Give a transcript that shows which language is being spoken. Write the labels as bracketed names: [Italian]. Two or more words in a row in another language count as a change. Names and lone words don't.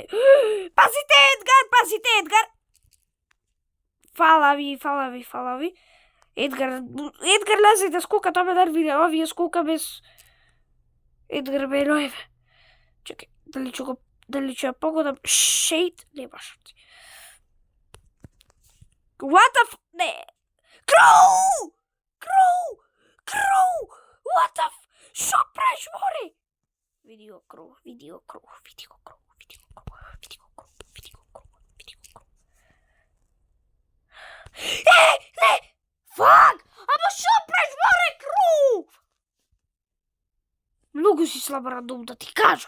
[Macedonian] Пазите Едгар! Фала ви. Едгар лазе да скока, тоа ме нервира, овие скока без... Едгар ме ноеве. Чекај, дали ќе погодам Шейд? Нема шанси. [English] What the f... Не! [Macedonian] Кроу! [English] What the f... [Macedonian] Шо правиш, море? Види го Кроу. Не! Фак! Ама шо правиш, море, Кроу? Многу си слаба рандом, да ти кажам.